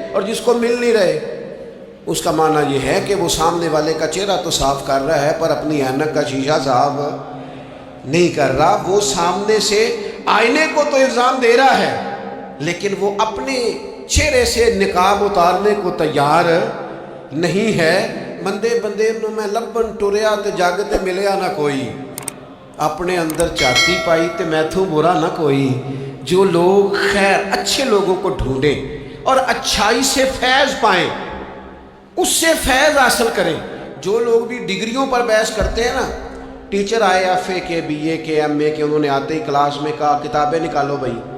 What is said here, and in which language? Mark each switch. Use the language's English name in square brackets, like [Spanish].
[Urdu] اور جس کو مل نہیں رہے اس کا معنی یہ ہے کہ وہ سامنے والے کا چہرہ تو صاف کر رہا ہے پر اپنی اینک کا شیشہ صاف نہیں کر رہا. وہ سامنے سے آئینے کو تو الزام دے رہا ہے، لیکن وہ اپنے چہرے سے نقاب اتارنے کو تیار نہیں ہے. [Punjabi] بندے بندے میں لبن ٹریا تے جاگتے ملیا نہ کوئی، اپنے اندر چاتی پائی تے میتھوں برا نہ کوئی. [Urdu] جو لوگ خیر اچھے لوگوں کو ڈھونڈیں اور اچھائی سے فیض پائیں، اس سے فیض حاصل کریں. جو لوگ بھی ڈگریوں پر بحث کرتے ہیں نا، ٹیچر آئے ایف اے کے، بی اے کے، ایم اے کے، انہوں نے آتے ہی کلاس میں کہا کتابیں نکالو بھائی.